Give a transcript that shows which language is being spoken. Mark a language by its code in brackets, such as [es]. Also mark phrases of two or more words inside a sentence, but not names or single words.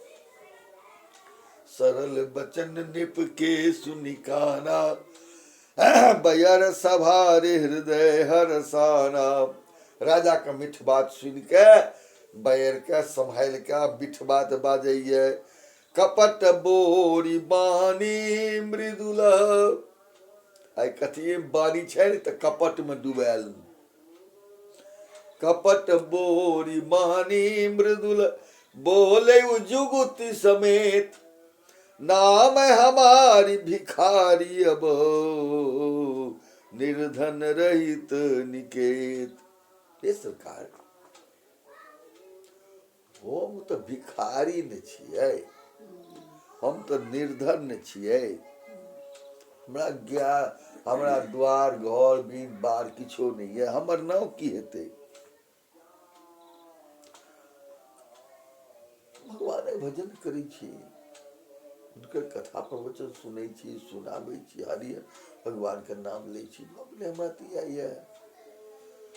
[awa] सरल बचन निप के सुनिकाना, बयर सभारे हृदय हरसाना। [mai] राजा के मीठ बात सुन के बैर के संभाल के मीठ बात बाजैये। [awa] कपट बोरी बानी मृदुल, [mai] आइ कथी बानी छै तऽ कपट में डुबायल। [awa] कपट बोरी बानी मृदुल, बोले जुगुति समेत, नाम हमारी भिखारी अब, निर्धन रहित निकेत। [mai] ये सरकार हम तो भिखारी न छियै, हम तो निर्धन छियै, हमरा द्वार घर बीन बार किछो नहीं है, हमर नाम की हेतै? भगवान भजन करै छी, हुनकर कथा प्रवचन सुनै छी, सुनाबै छी, हरि भगवान के नाम लै छी, हमरा तऽ इएह ये।